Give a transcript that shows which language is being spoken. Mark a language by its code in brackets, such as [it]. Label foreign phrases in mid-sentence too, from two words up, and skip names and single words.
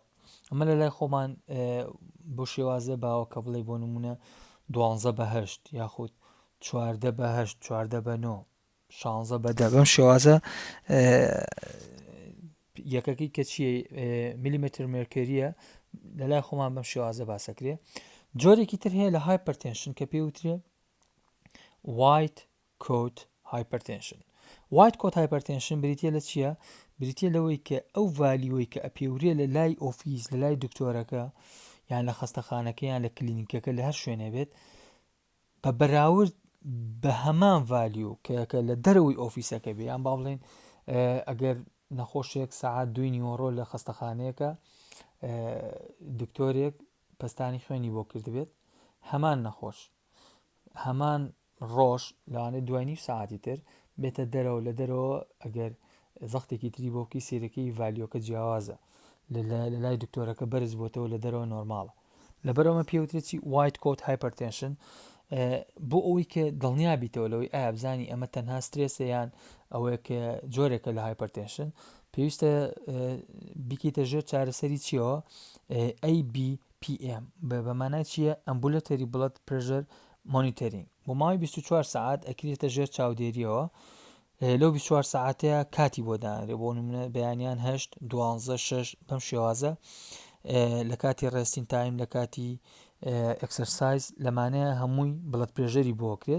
[ckb] ئەمە لە لای خۆمان بۆ شێوازە باوە کە بڵێ بۆ نمونە 12 بە 8 یاخود 14 بە 8، 14 بە 9، 16 بە 10 بەم شێوازە یەکەکەی کە چیە میلیمتر مرکۆریە لە لای خۆمان بەم شێوازە باسەکرێ. جۆرێکی تر هەیە لە هایپەرتێنشن کە پێوترێ [en] white coat hypertension. white coat hypertension [ckb] بریتیە لە چییە؟ بریتیە لەوەی کە ئەو ڤالیۆی کە ئەپێورێ لە لای ئۆفیس لە لای دکتۆرەکە یان لە خەستەخانەکە یان لە کلینیکەکە لە هەر شوێنە بێت بە بەراورد بە هەمان ڤالیۆ کە لە دەرەوەی ئۆفیسەکە بێ، یان با بڵێن ئەگەر نەخۆشێک سەعات 2 نیوەڕۆ لە خەستەخانەیەکە دکتۆرێک پەستانی خوێنی بۆ کردبێت، هەمان نەخۆش هەمان ڕۆژ لەوانێت دوای ساعتی تر بێتە دەرەوە، لە دەرەوە ئەگەر زەختێکی تری بۆکی سێرەکەی ڤالیۆکە جیاوازە لە لای دکتۆرەکە بەرز بۆتەوە لە دەرەوە نۆرماڵە. لەبەرەوەمە پێوترێتی [en] white coat hypertension [ckb] بۆ ئەوەی کە دڵنیا بیتەوە لەوەی ئایا بزانی ئەمە تەنها سترێسە یان ئەوەیە کە جۆرێکە لە هایپەرتێنشن، پێویستە بیکەیتە ژێر چارەسەری چیەوە؟ ABPM بەمانای چییە؟ [en] ambulatory blood pressure monitoring. [ckb] بۆ ماوەی 24 ساعت ئەکرێتە ژێر چاودێریەوە، لەو 24 ساعتەیە کاتی بۆ دانرێ، بۆ نمونە بەیانیان 8، 12، 6 بەم شێوازە لە کاتی [en] resting time [ckb] لە کاتی ئەکسەرسایز لەمانەیە هەمووی بڵەد پرێژەری بۆکرێت.